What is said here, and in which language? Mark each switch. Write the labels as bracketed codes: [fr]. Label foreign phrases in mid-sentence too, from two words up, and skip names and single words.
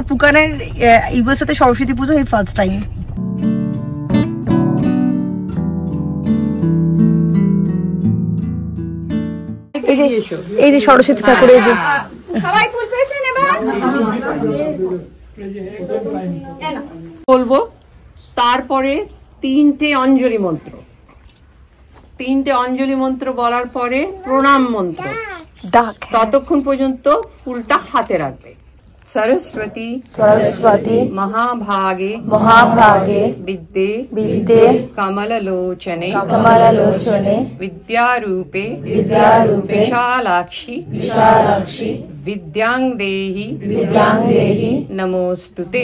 [bn] পুকানের ইউএসএতে সরস্বতী পুজো এই [en] first time. [bn] এই যে সরস্বতী ঠাকুরের যে সবাই ফুল পেয়েছেন এবার। বলবো, তারপরে 3টে অঞ্জলি মন্ত্র, 3টে অঞ্জলি মন্ত্র বলার পরে প্রণাম মন্ত্র। ততক্ষণ পর্যন্ত ফুলটা হাতে রাখবে। [sa] सरस्वती सरस्वती महाभागे महाभागे विद्ये विद्ये कमललोचने कमललोचने विद्यारूपे विद्यारूपे विशालाक्षी विशालाक्षी विद्यां देहि नमोस्तुते